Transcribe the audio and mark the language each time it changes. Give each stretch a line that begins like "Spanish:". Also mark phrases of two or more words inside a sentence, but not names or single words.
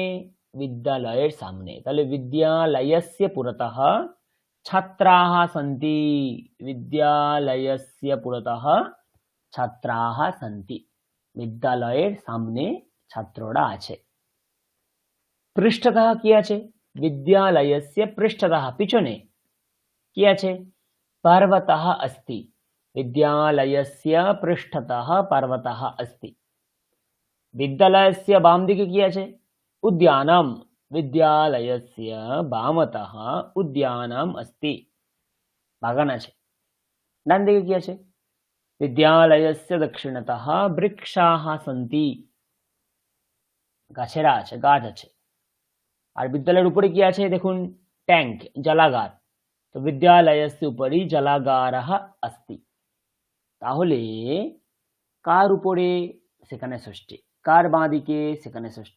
Bangla: বিদ্যালয়ের সামনে। তাহলে
Sanskrit: বিদ্যালয়স্য পুরতः ছাত্রাः সन्ति। বিদ্যালয়স্য পুরতः ছাত্রাः সन्ति।
Bangla: বিদ্যালয়ের সামনে ছাত্ররা আছে। পৃষ্ঠতः কি আছে?
Sanskrit: বিদ্যালয়স্য পৃষ্ঠতः
Bangla: পিছনে কি আছে?
Sanskrit: पर्वतः अस्ति। विद्यालयस्य पृष्ठतः पर्वतः अस्ति।
Bangla: विद्यालयस्य বাম দিকে কী আছে?
Sanskrit: उद्यानम। विद्यालयस्य बामतः उद्यानम अस्ति।
Bangla: বাগান আছে। ডান দিকে কি আছে?
Sanskrit: विद्यालयस्य दक्षिणतः वृक्षाः सन्ति।
Bangla: গাছেরা আছে, গাছ আছে। আর বিদ্যালয়ের উপরে কি আছে দেখুন? ট্যাঙ্ক, জলাগার। তো
Sanskrit: বিদ্যালয়স্য উপরি জলাগারः अस्ति।
Bangla: তাহলে কার উপরে? সেখানে ষষ্ঠী। কার বাঁ দিকে? সেখানে ষষ্ঠী।